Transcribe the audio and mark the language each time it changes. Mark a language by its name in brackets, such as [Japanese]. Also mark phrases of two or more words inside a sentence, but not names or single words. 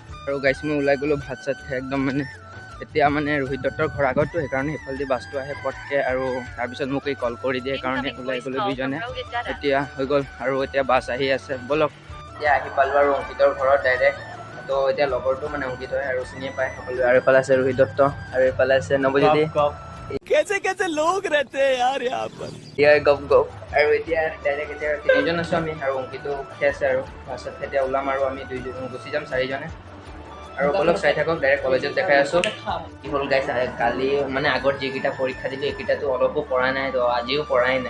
[Assamese] আৰু গাইছ মই ওলাই গ'লোঁ ভাত চাত খাই একদম মানে এতিয়া মানে ৰোহিত দত্তৰ ঘৰ আগততো, সেইকাৰণে সেইফালেদি বাছটো আহে পটকৈ আৰু তাৰপিছত মোক কল কৰি দিয়ে, সেইকাৰণে ওলাই গ'লোঁ দুইজনে। এতিয়া হৈ গ'ল আৰু এতিয়া বাছ আহি আছে বলক। এতিয়া আহি পালোঁ আৰু অংকিতৰ ঘৰত ডাইৰেক্ট। তো এতিয়া লগৰটো মানে অংকিত হয় আৰু চিনিয়ে পায় সকলোৱে। আৰু এইফালে আছে ৰোহিত দত্ত আৰু এইফালে আছে নৱজ্যোতি [Hindi] कैसे लोग रहते हैं यार यहाँ पर। [Assamese] গপ আৰু এতিয়া ডাইৰেক্ট এতিয়া 3জন আছোঁ আমি আৰু অংকিতো উঠি আছে আৰু বাছত। এতিয়া ওলাম আৰু আমি গুচি যাম 4জনে আৰু বলক চাই থাকক, ডাইৰেক্ট কলেজত দেখাই আছোঁ। কি হ'ল গাইছ, কালি মানে আগত যিকেইটা পৰীক্ষা দিলোঁ এইকেইটাতো অলপো পঢ়া নাই, তো আজিও পঢ়াই নাই।